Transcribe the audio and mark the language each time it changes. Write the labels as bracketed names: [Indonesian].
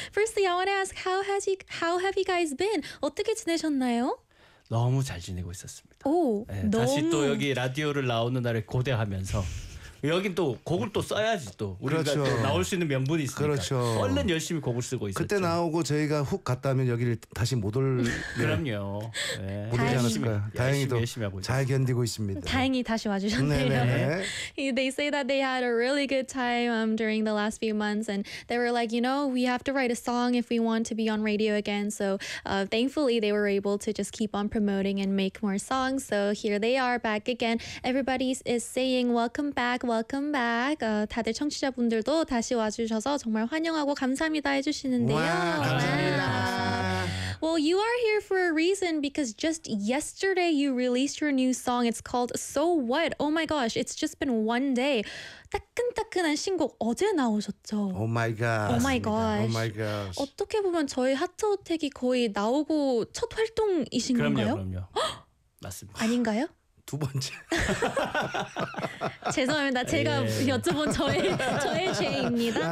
[English] Firstly, I want to ask how have you guys been? [Korean] 어떻게 지내셨나요? 너무 잘 지내고 있었습니다. 오, 네, 너무... 다시 또 여기 라디오를 나오는 날에 고대하면서 여긴 또 곡을 또 써야지 또 우리가 그렇죠. 또 나올 수 있는 명분이 있으니까 그렇죠. 얼른 열심히 곡을 쓰고 있었죠. 그때 나오고 저희가 훅 갔다면 여기를 다시 못 올 그럼요. 네. 다행히 열심히 하고 있습니다. 잘 견디고 있습니다. 다행히 다시 와주셨네요. [English] They say that they had a really good time during the last few months, and they were like, you know, we have to write a song if we want to be on radio again. So thankfully, they were able to just keep on promoting and make more songs. So here they are back again. Everybody is saying welcome back. Welcome back. [Korean] 다들 청취자분들도 다시 와주셔서 정말 환영하고 감사합니다 해주시는데요. 와, 감사합니다. [English] Well, you are here for a reason because just yesterday you released your new song. It's called So What. Oh my gosh, it's just been one day. [Korean] 따끈따끈한 신곡 어제 나오셨죠? [English] Oh my gosh. Oh my gosh. Oh my gosh. [Korean] 어떻게 보면 저희 하트어택이 거의 나오고 첫 활동이신 그럼요, 건가요? 그럼요. 맞습니다. 아닌가요? 두 번째. 죄송합니다. 제가 예. 여쭤본 저의 죄입니다.